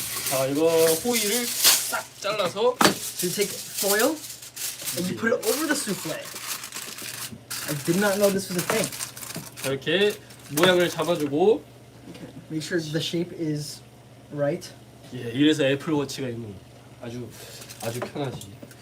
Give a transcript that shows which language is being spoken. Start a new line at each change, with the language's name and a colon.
Korean: 자, 이거 호일을 싹 잘라서.
English: So you take foil and you put it over the souffle. I did not know this was a thing.
Korean: 이렇게 모양을 잡아주고.
English: Make sure the shape is right.
Korean: 예, 이래서 애플워치가 있는 아주 편하지.